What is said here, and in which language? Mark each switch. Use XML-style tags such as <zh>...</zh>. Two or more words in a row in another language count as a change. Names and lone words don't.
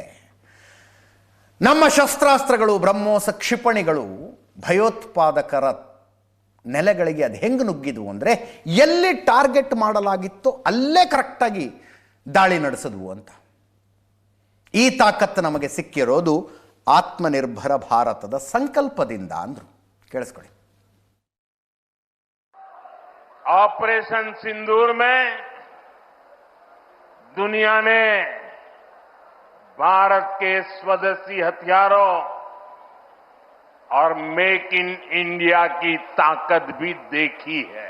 <kn>ನಮ್ಮ ಶಸ್ತ್ರಾಸ್ತ್ರಗಳು, ಬ್ರಹ್ಮೋಸ್ ಕ್ಷಿಪಣಿಗಳು ಭಯೋತ್ಪಾದಕರ ನೆಲೆಗಳಿಗೆ ಅದು ಹೆಂಗೆ ನುಗ್ಗಿದ್ವು ಅಂದರೆ, ಎಲ್ಲಿ ಟಾರ್ಗೆಟ್ ಮಾಡಲಾಗಿತ್ತೋ ಅಲ್ಲೇ ಕರೆಕ್ಟಾಗಿ ದಾಳಿ ನಡೆಸಿದ್ವು ಅಂತ. ಈ ತಾಕತ್ತು ನಮಗೆ ಸಿಕ್ಕಿರೋದು ಆತ್ಮನಿರ್ಭರ ಭಾರತದ ಸಂಕಲ್ಪದಿಂದ ಅಂದ್ರು. ಕೇಳಿಸ್ಕೊಳ್ಳಿ.</kn> <hi>ऑपरेशन सिंदूर में दुनिया ने भारत के स्वदेशी हथियारों और मेक इन इंडिया की ताकत भी देखी है।</hi>